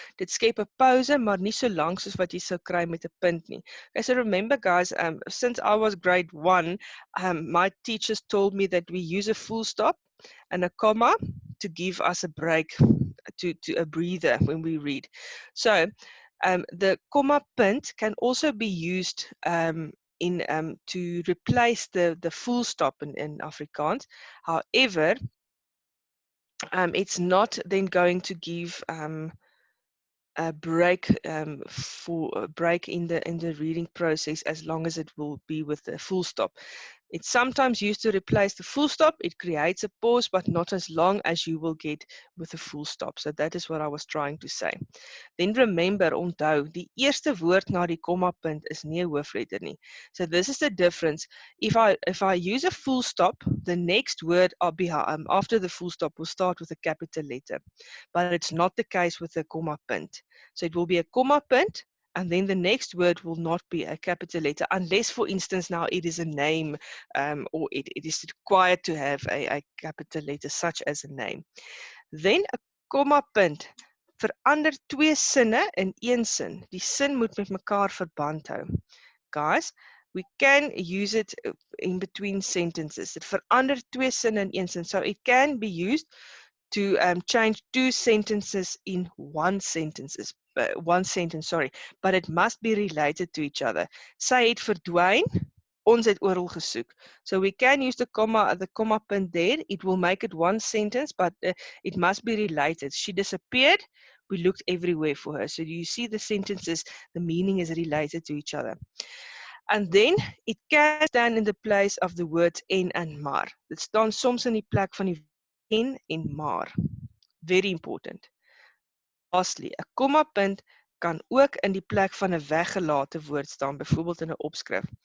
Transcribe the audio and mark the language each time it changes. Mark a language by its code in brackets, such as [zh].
[af] Dit skep 'n pause, maar nie so lank soos wat jy sou kry met 'n punt nie. [en] Okay, so remember guys, since I was grade 1, my teachers told me that we use a full stop and a comma to give us a break, to a breather when we read. So the comma punt can also be used to replace the full stop in Afrikaans. However, it's not then going to give a break for a break in the reading process, as long as it will be with the full stop. It's sometimes used to replace the full stop. It creates a pause, but not as long as you will get with a full stop. So that is what I was trying to say. Then remember, [af] onthou, die eerste woord na die komma punt is nie 'n hoofletter nie. [en] So this is the difference. If I use a full stop, the next word after the full stop will start with a capital letter. But it's not the case with the comma punt. So it will be a comma punt, and then the next word will not be a capital letter, unless, for instance, now it is a name, or it is required to have a capital letter, such as a name. [af] Then a comma punt verander twee sinne in een sin. Die sin moet met mekaar verband hou. [en] Guys, we can use it in between sentences. It [af] verander twee sinne in een sin. [en] So it can be used to change two sentences in one sentence, but it must be related to each other. [af] Sy het verdwyn, ons het oral gesoek. [en] So we can use the comma punt there. It will make it one sentence, but it must be related. She disappeared, we looked everywhere for her. So you see the sentences, the meaning is related to each other. And then it can stand in the place of the words en and maar. [af] Dit staan soms in die plek van die en maar. [en] Very important. [af] Lastly, 'n komma punt kan ook in die plek van 'n weggelate woord staan, byvoorbeeld in 'n opskrif.